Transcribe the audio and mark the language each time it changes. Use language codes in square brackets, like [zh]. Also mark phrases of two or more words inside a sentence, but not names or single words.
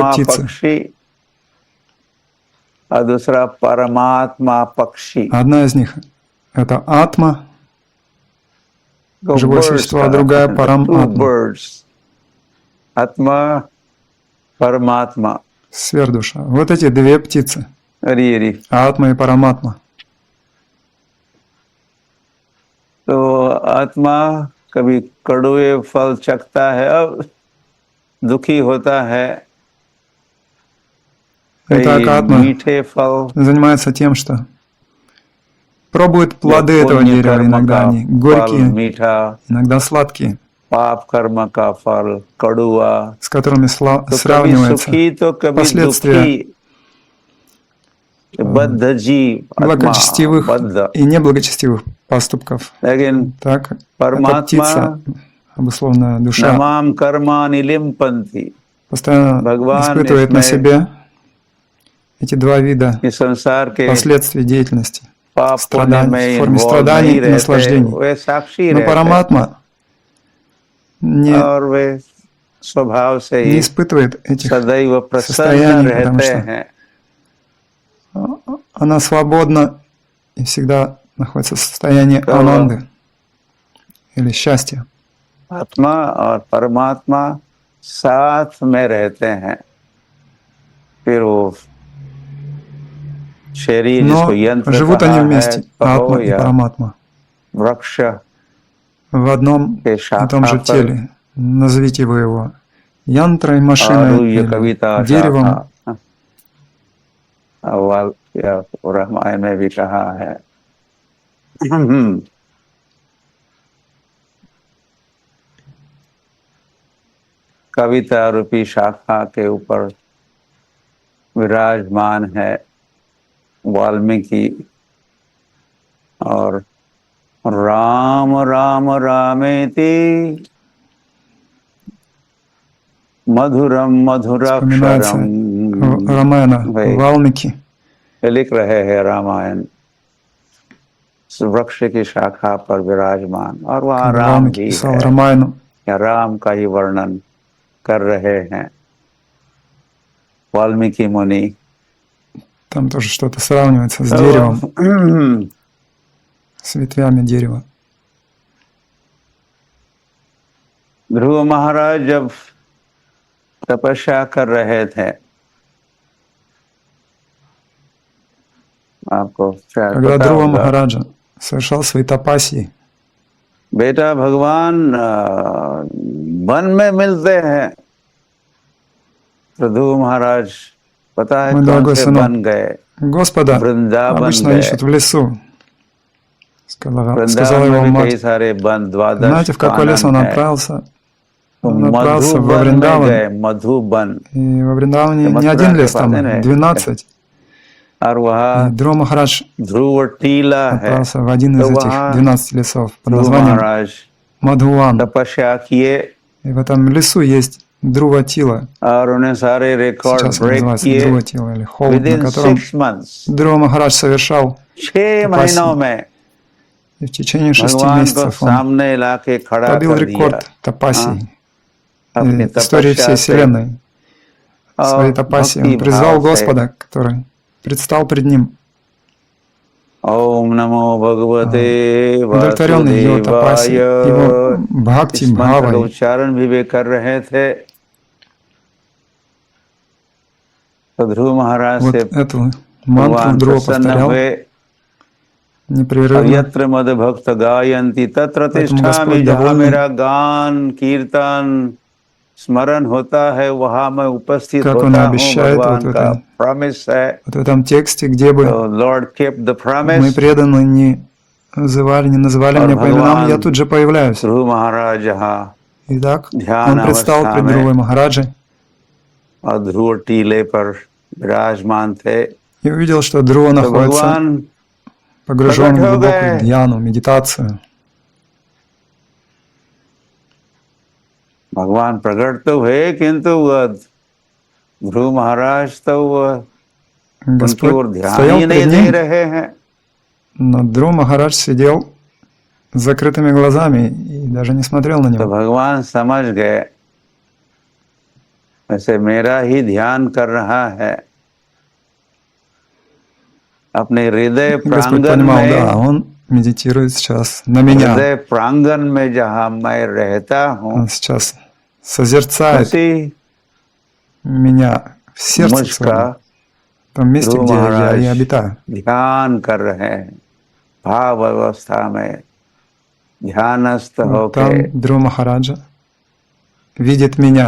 [hi] आत्मा [ru] птицы. [hi] पक्षी और दूसरा परमात्मा पक्षी। [ru] Одна из них это атма, [hi] तो [ru] живое [hi] birds [ru] существо, а [hi] का [ru] другая [hi] two [ru] параматма, [hi] birds, आत्मा परमात्मा। [ru] сверхдуша. Вот эти две птицы, [hi] अरे अरे, [ru] атма и параматма. [hi] तो आत्मा कभी कड़वे फल चखता है, अब दुखी होता है, [ru] Итак, [hi] कई [ru] атма [hi] मीठे फल, [ru] занимается тем, что пробует [hi] या [ru] плоды этого [hi] पुण्य [ru] дерева. [hi] कर्म [ru] Иногда [hi] का [ru] они [hi] फल [ru] горькие, [hi] मीठा, [ru] иногда сладкие, [hi] पाप कर्म का फल कड़ुआ। [ru] с которыми [hi] तो कभी [ru] сравнивается [hi] सुखी तो कभी [ru] последствия [hi] दुखी, बद्ध जीव आत्मा [ru] благочестивых [hi] बद्ध। [ru] и неблагочестивых поступков. [hi] लेकिन [ru] Так, эта [hi] परमात्मा [ru] птица, обусловленная душа, [sa] नमाम कर्माणि लिम्पन्ति। [ru] постоянно [hi] भगवान [ru] испытывает на [hi] इसमें [ru] себе эти два вида [hi] इस संसार के [ru] последствий деятельности. [hi] पाप पुण्य [ru] Страданий, [hi] में [ru] в форме [hi] इन्वॉल्व [ru] страданий [hi] नहीं [ru] и [hi] रहते, [ru] наслаждений. [hi] वे साक्षी [ru] Но [hi] रहते [ru] параматма не [hi] और वे स्वभाव से ही [ru] испытывает этих [hi] सदैव प्रसन्न [ru] состояний, потому [hi] रहते [ru] что [hi] हैं। [ru] она свободна и всегда находится в состоянии [hi] तो [ru] ананды или счастья. [hi] आत्मा और परमात्मा साथ में रहते हैं। फिर वो शरीर जिसको [ru] Но [hi] यंत्र [ru] живут они [hi] कहा है [ru] вместе, [hi] कहो [ru] атма и [hi] या [ru] параматма, [hi] वृक्ष [ru] в одном [hi] के [ru] и том [hi] शाखा [ru] же [hi] पर [ru] теле. Назовите вы его янтрой, машиной [sa] आरुह्य [ru] или [sa] कविता [ru] деревом. [hi] शाखा, अव्वल या रामायण में भी कहा है। कविता रूपी शाखा के ऊपर विराजमान है वाल्मीकि, और [sa] राम राम रामेति मधुरम [ru] Вспоминается [sa] मधुराक्षरम। [ru] Рамаяна, [hi] भाई [ru] Валмики. [hi] लिख रहे हैं रामायण इस वृक्ष की शाखा पर विराजमान, और वहाँ [ru] Когда [hi] राम [ru] Валмики [hi] भी [ru] писал [hi] है, [ru] Рамаяну, [hi] या राम का ही वर्णन कर रहे हैं वाल्मीकि मुनि। [ru] там тоже что-то сравнивается с деревом, с ветвями дерева. [hi] ध्रुव महाराज जब तपस्या कर रहे थे, आपको शायद [ru] Когда [hi] पता [ru] Друва [hi] होगा, [ru] Махараджа совершал свои тапасии, [hi] बेटा भगवान वन में मिलते हैं। तो ध्रुव महाराज पता है [ru] Мой [hi] कौन [ru] дорогой [hi] से [ru] сынок, [hi] बन गए? [ru] Господа [hi] वृंदावन [ru] обычно [hi] गए। [ru] ищут в лесу, сказала [hi] वृंदावन [ru] его [hi] में भी कई [ru] мать. [hi] सारे वन, द्वादश [ru] Знаете, в какой лес [hi] कानन [ru] он [hi] है। [ru] отправился? [hi] तो [ru] Он отправился во [hi] मधुबन में [ru] Вриндаван. [hi] गए, मधुबन। [ru] И во Вриндаване не [hi] मथुरा [ru] один [hi] के [ru] лес, [hi] पास [ru] там [hi] है ना, [ru] 12. [hi] और [ru] И [hi] वह [ru] Дрова Махарадж [hi] ध्रुव टीला है, [ru] отправился в один из [hi] तो [ru] этих [hi] वहाँ [ru] 12 лесов под [hi] ध्रुव [ru] названием [hi] महाराज [ru] Мадхуван. [hi] तपस्या किए [ru] И в этом лесу есть Друва Тила. [hi] और उन्हें सारे रिकॉर्ड [ru] Сейчас он [hi] ब्रेक [ru] называется [hi] किए [ru] Друва Тила или холод, на [en] विदिन [ru] котором [en] 6 months, [ru] Дрова Махарадж совершал [hi] 6 महीनों [ru] тапаси. [hi] में [ru] И в течение 6 [hi] भगवान को [ru] месяцев он [hi] सामने लाके खड़ा [ru] побил [hi] कर दिया [ru] рекорд тапасий [hi] अपनी [ru] истории [hi] तपस्या [ru] всей [hi] से [ru] Вселенной. В своей [hi] और [ru] тапаси [hi] भक्ति [ru] он призвал [hi] भाव से। [ru] Господа, который предстал пред ним. [sa] ओम नमो भगवते [ru] Удовлетворенный его [sa] वासुदेवाय। [ru] тапаси, его бхакти, [hi] इस मंत्र का [ru] бхавой, [hi] उच्चारण भी वे कर रहे थे। तो ध्रुव महाराज [ru] вот [hi] से [ru] эту мантру [hi] भगवान [ru] Дрова [hi] प्रसन्न [ru] повторял [hi] हुए और [ru] непрерывно. [sa] यत्र मद भक्त गायन्ति तत्र [ru] Поэтому [sa] तिष्ठामि, [ru] Господь [hi] जहाँ [ru] довольный, [hi] मेरा गान कीर्तन स्मरण होता है वहां मैं उपस्थित [ru] как он [hi] होता हूँ, [ru] обещает вот [hi] भगवान [ru] в, [hi] का [ru] этой, [hi] प्रॉमिस है। [ru] вот в этом тексте, где бы [en] तो लॉर्ड kept the [ru] мы [en] promise। [ru] преданно не называли [hi] और [ru] меня по именам, я [hi] भगवान [ru] тут же появляюсь. [hi] ध्रुव महाराज जहाँ [ru] Итак, [hi] ध्यान [ru] он предстал [hi] अवस्था [ru] пред [hi] में [ru] Друвой Махараджей [hi] और ध्रुव टीले पर विराजमान थे, [ru] и увидел, что Друва [hi] तो [ru] находится [hi] भगवान [ru] погружен в [hi] प्रकट हो [ru] глубокую [hi] गए। [ru] дьяну, медитацию. [hi] भगवान प्रकट तो हुए, किंतु वह ध्रुव महाराज तो वह उनकी ओर [ru] Господь [hi] ध्यान [ru] стоял [hi] ही नहीं [ru] пред [hi] दे [ru] ним, [hi] रहे हैं। [ru] но Друва Махарадж сидел с закрытыми глазами и даже не смотрел на [hi] तो [ru] него. [hi] भगवान समझ गए वैसे मेरा ही ध्यान कर रहा है। अपने हृदय [ru] И Господь [hi] प्रांगण [ru] понимал, [hi] में, [ru] да, он медитирует сейчас на меня. [hi] हृदय प्रांगण में जहाँ मैं रहता हूँ, [ru] Он сейчас созерцает [hi] उसी [ru] меня в сердце своем, [hi] मुझका [ru] в том месте, [hi] ध्रुव [ru] где я и [hi] महाराज [ru] обитаю. [hi] ध्यान कर रहे हैं, भाव अवस्था में ध्यानस्थ [ru] Вот [hi] होके। [ru] там Друва Махараджа видит меня,